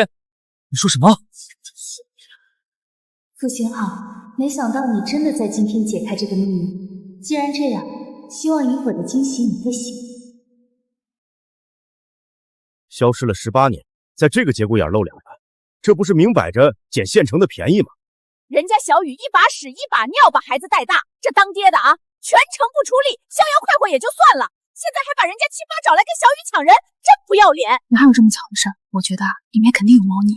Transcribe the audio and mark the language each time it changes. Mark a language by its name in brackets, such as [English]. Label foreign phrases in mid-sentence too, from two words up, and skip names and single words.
[Chinese] 你說什麼？傅星浩，沒想到你真的在今天解開這個秘密。既然這樣，希望一會兒的驚喜你會喜歡。消失了18年，在這個節骨眼露兩番，這不是明擺着撿現成的便宜嗎？人家小雨一把屎一把尿把孩子帶大，這當爹的啊，全程不出力，逍遙快活也就算了，現在還把人家親媽找來跟小雨搶人，真不要臉！哪有這麼巧的事？我覺得裡面肯定有貓膩。